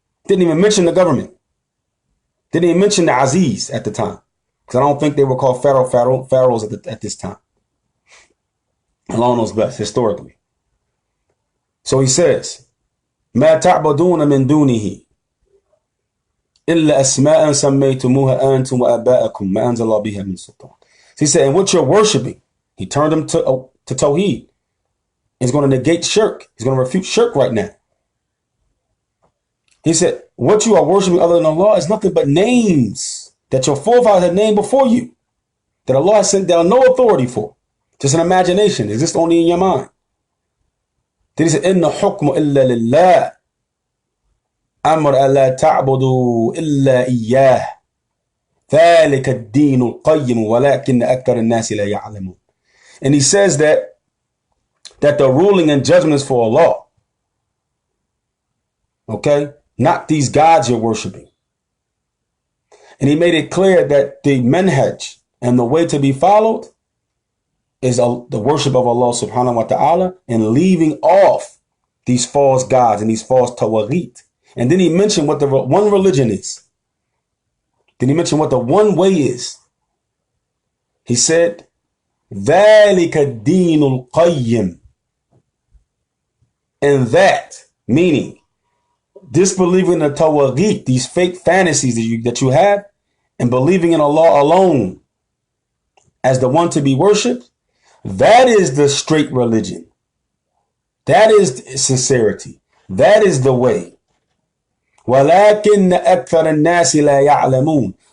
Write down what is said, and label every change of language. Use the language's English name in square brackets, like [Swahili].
[English] Didn't even mention the government. Didn't even mention the Aziz at the time. Because I don't think they were called pharaohs at this time. Along those best, historically. So he says, [Arabic] مَا تَعْبَدُونَ مِن دُونِهِ. إلا أسماء سميتموها أنتم وآباءكم ما أنزل الله بها من سلطان. [English] He said, and what you're worshiping, he turned him to Tawheed. He's going to negate shirk. He's going to refute shirk right now. He said, what you are worshiping other than Allah is nothing but names that your forefathers had named before you, that Allah has sent down no authority for. Just an imagination. It exists only in your mind. Then he said, [Arabic] إِنَّ حُكْمُ إِلَّا لِلَّهِ أَمْرَ أَلَّا تَعْبُدُوا إِلَّا إِيَّاهِ ذَلِكَ الدِّينُ الْقَيِّمُ وَلَكِنَّ أَكْثَرَ النَّاسِ لَا يَعْلَمُونَ. [English] And he says that the ruling and judgment is for Allah. Okay? Not these gods you're worshiping. And he made it clear that the manhaj and the way to be followed is the worship of Allah subhanahu wa ta'ala and leaving off these false gods and these false Tawheed. And then he mentioned what the one religion is. Then he mentioned what the one way is. He said, [Arabic] ذَلِكَ الدِّينُ الْقَيِّمُ. [English] And that, meaning, disbelieving the Tawheed, these fake fantasies that you have, and believing in Allah alone as the one to be worshipped, that is the straight religion. That is sincerity. That is the way. [Arabic] وَلَكِنَّ أَكْثَرَ النَّاسِ لَا يَعْلَمُونَ.